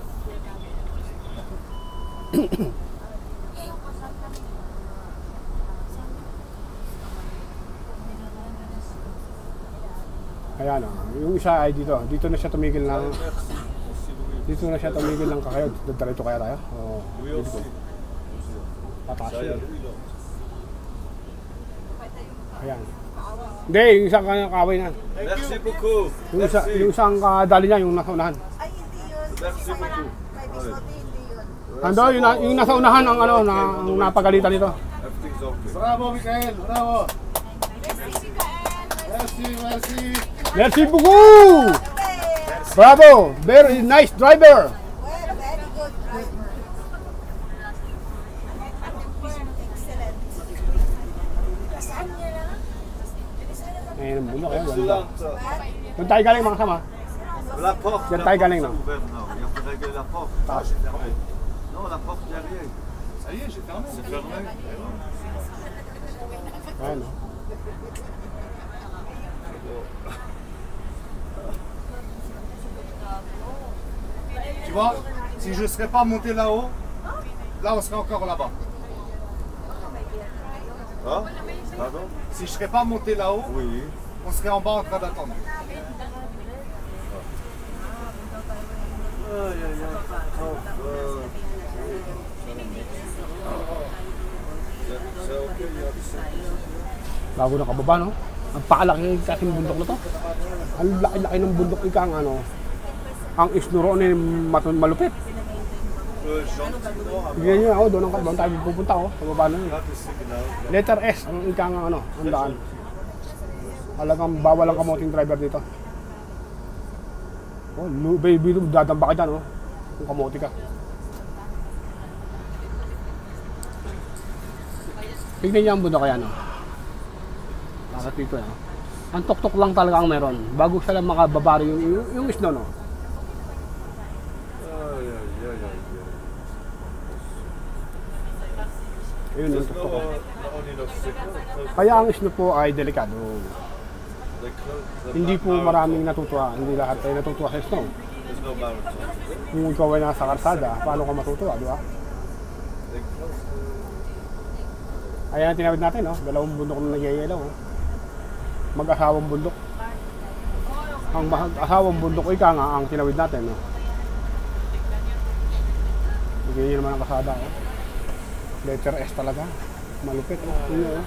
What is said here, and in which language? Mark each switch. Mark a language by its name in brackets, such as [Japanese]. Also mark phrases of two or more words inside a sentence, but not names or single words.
[Filipino] Ayan o, yung isa ay dito na siya tumigil ng kakayod. Dito kaya tayo? O, dito. Pataas yun. Ayan. Hindi, yung isang kaway na. [French] Merci beaucoup. [Filipino] Yung isang kadali niya, yung nasa unahan. Ay, hindi yun. [French] Merci [Filipino] Kasi [French] beaucoup. [Filipino] may bisote, hindi yun. Ando, yung nasa unahan ang ano, ang napagalitan nito. [English] Everything's okay. [French] Bravo, Mikael! Bravo! Merci, Mikael. Merci, merci! Merci beaucoup! Bravo! [English] Very nice driver! Well, very good driver. Excellent. [Filipino] Saan niya na? Ayun ang bundok, ayun. [English] Excellent. [Filipino] Doon tayo galing mga kasama. [French] La porte. [Filipino] Diyan tayo galing, no? [French] ouverte, non. Il faut régler la porte. [Filipino] Taas. [French] Non, la porte derrière. Ça y est, j'ai fermé. C'est fermé. [Filipino] Ayun, no? [French] Tu vois, si je ne serais pas monté là-haut, là on serait encore là-bas. Hein? Pardon? Si je ne serais pas monté là-haut, Oui. on serait en bas en train d'attendre. Aïe, aïe, aïe. Oh, c'est ok, il y a des [Filipino] Bago na kababa, no? Ang pakalaki kasing bundok na to. Ang laki-laki ng bundok ika ang ano. Ang isnuro ni malupit. [French] gentiment. [Filipino] Tignan nyo ako, doon tayo pupunta ko. Sa baba na yun. [English] That is signal. Letter S [Filipino] ang ika ang ano, ang daan. Talagang bawal ang kamoting driver dito. Oh, baby, dadamba ka dyan, oh. Kung kamote ka. Tignan niyo ang bundok kaya, no? Bakit dito, no? Ang tuktok lang talaga ang meron. Bago sila makababari yung snow, no? [French] Aïe, aïe, aïe, aïe. [Filipino] Ayun yung [English] There's [Filipino] tuktok. [English] no, not only no signal. [Filipino] Kaya ang snow po ay delikado. [English] They close the [Filipino] Hindi po [English] marathon. [Filipino] maraming natutuwa. Hindi lahat ay natutuwa sa snow. [English] There's no marathon. [Filipino] Kung ikaw ay nasa karsada, paano ka matutuwa, di ba? [English] They close the... [Filipino] Ayan ang tinawid natin, no? Dalawang bundok na nagyayelaw, oh. Mag-asawang bundok. Ang mag-asawang bundok ika nga ang tinawid natin, no? Bigyan nyo naman ang kasada, oh. [English] Letter S [Filipino] talaga. Malupit, oh. Yun, oh.